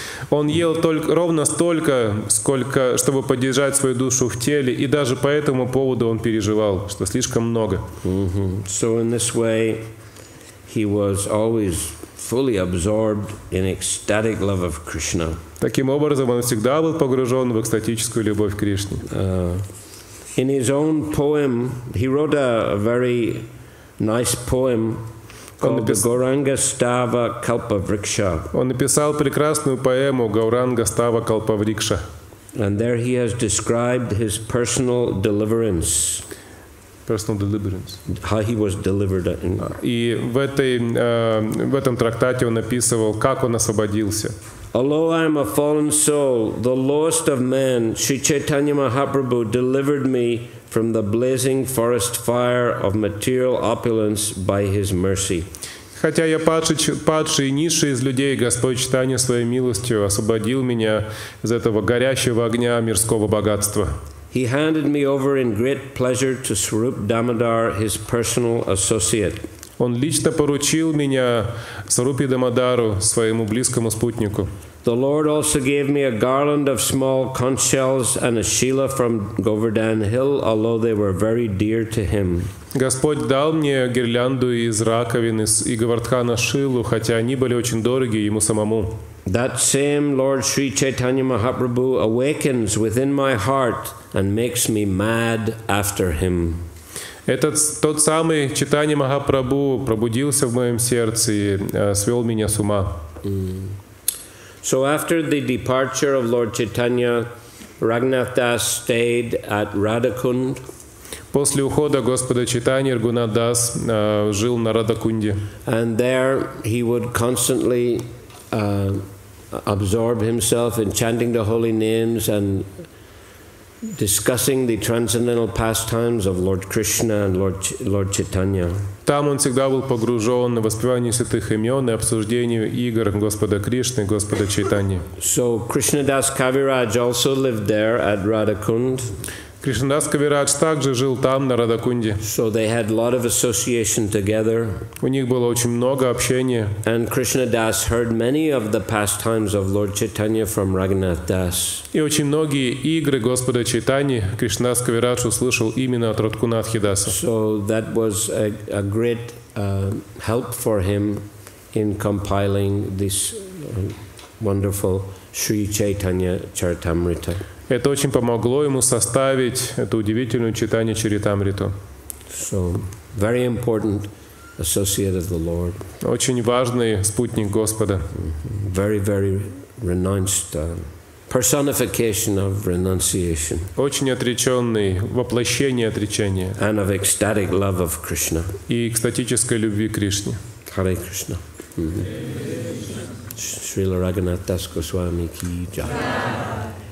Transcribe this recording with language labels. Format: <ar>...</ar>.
<ru>Он ел только ровно столько, сколько, чтобы поддержать свою душу в теле, и даже по этому поводу он переживал, что слишком много.</ru> <en>So in this way, he was always fully absorbed in ecstatic love of Krishna.</en> <ru>Таким образом, он всегда был погружен в экстатическую любовь к Кришне.</ru> <en>In his own poem, he wrote a very nice poem called the Gauranga Stava Kalpavriksha.</en> <ru>Он написал прекрасную поэму Гауранга Става Калпаврикша.</ru> <en>And there he has described his personal deliverance. Personal deliverance. How he was delivered.</en> <ru>И в этом трактате он описывал, как он освободился.</ru> <en>Although I am a fallen soul, the lowest of men, Shri Chaitanya Mahaprabhu delivered me from the blazing forest fire of material opulence by his mercy.</en> <ru>Хотя я падший и низший из людей, Господь Чайтанья своей милостью освободил меня из этого горящего огня мирского богатства.</ru> <en>He handed me over in great pleasure to Swarup Damodar, his personal associate.</en> <ru>Он лично поручил меня Сварупи Дамодару, своему близкому спутнику.</ru> <en>The Lord also gave me a garland of small conch shells and a shila from Govardhan Hill, although they were very dear to him.</en> <ru>Господь дал мне гирлянду из раковин и Говардхана Шилу, хотя они были очень дороги ему самому.</ru> <en>That same Lord Shri Chaitanya Mahaprabhu awakens within my heart and makes me mad after him.</en> <ru>Тот самый Чайтанья Махапрабху пробудился в моем сердце и свел меня с ума.</ru> <en>So after the departure of Lord Chaitanya, Raghunath Das stayed at Radhakund.</en> <ru>После ухода Господа Чайтаньи Рагунат Дас жил на Радхакунде.</ru> <en>And there he would constantly absorb himself in chanting the holy names and discussing the transcendental pastimes of Lord Krishna and Lord Chaitanya.</en> <ru>Там он всегда был погружен в воспевание святых имен и обсуждению игр Господа Кришны и Господа Чайтаньи.</ru> <en>So Krishnadas Kaviraj also lived there at Radhakund.</en> <ru>Кришнадас Кавирадж также жил там, на Радхакунде.</ru> <en>So they had a lot of association together.</en> <ru>У них было очень много общения.</ru> <en>And Krishnadas heard many of the pastimes of Lord Chaitanya from Raghunath Das.</en> <ru>И очень многие игры Господа Чайтаньи Кришнадас Кавирадж услышал именно от Радхунатхи Даса.</ru> <en>So that was a great help for him in compiling this wonderful Shri Chайтанья Charitamrita.</en> <ru>Это очень помогло ему составить эту удивительную Чайтанья Чаритамриту.</ru> <en>So, very important associate of the Lord.</en> <ru>Очень важный спутник Господа.</ru> <en>Very, very renounced personification of renunciation.</en> <ru>Очень отреченный, воплощение отречения.</ru> <en>And of ecstatic love of Krishna.</en> <ru>И экстатической любви к Кришне.</ru> <en>Hare Krishna.</en> <hi>Шриле Рагхунатха Даса Госвами ки джайа.</hi>